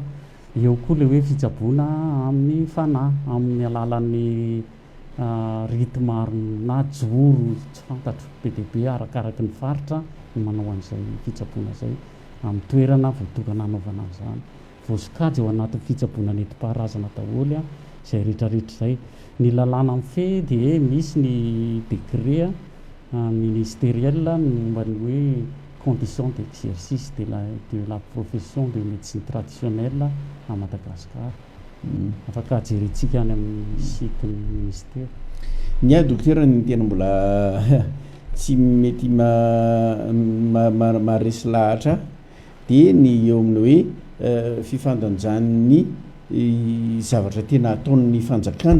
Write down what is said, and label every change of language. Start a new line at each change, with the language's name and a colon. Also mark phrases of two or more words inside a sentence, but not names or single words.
Malagasy: Eo koa le hoe fitsaboana amin'ny fanahy amin'ny alalan'ny rity maro na joro tsy fantatro be dia be arakaraky ny faritra ny manao an'izay fitsaboana zay amin'ny toerana voatokana anaovana an'izany. Voasokajy eo anatin'ny fitsaboana nentim-paharazana daholo a izay rehetrarehetra izay. Ny lalàna amin'ny fe dia misy ny
French: décret ministériel
Malagasy: ny momba ny hoe
French: condition d'exercice de la profession de médecine traditionnelle à Madagasikara.
Malagasy: Afaka jerentsika any amin'ny site ny ministère. Ny a dokotera ny tena mbola tsy mety maharesy lahatra dia ny eo amin'ny hoe fifandanjan'ny zavatra tena ataon'ny fanjakana